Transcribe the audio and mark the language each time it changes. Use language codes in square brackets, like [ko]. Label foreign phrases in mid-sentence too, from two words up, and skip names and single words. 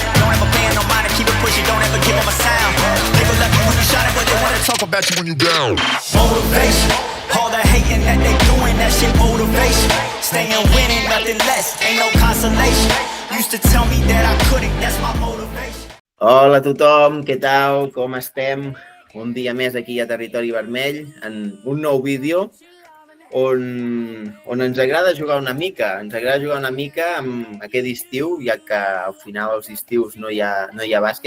[en] Don't ever bend no mind and keep it pushing, don't ever give them a sound. They will love you when you shine it, but they wanna talk about you when you down. Motivation. All the hating that they doing, that shit motivation. Staying winning, nothing less, ain't no consolation. Used to tell me that I couldn't, that's my motivation. [ca] Hola a tothom, què tal? Com estem? Un dia més aquí a Territori Vermell en un nou vídeo on ens agrada jugar una mica. Ens agrada jugar una mica amb aquest estiu, ja que al final als estius no hi ha bàsquet.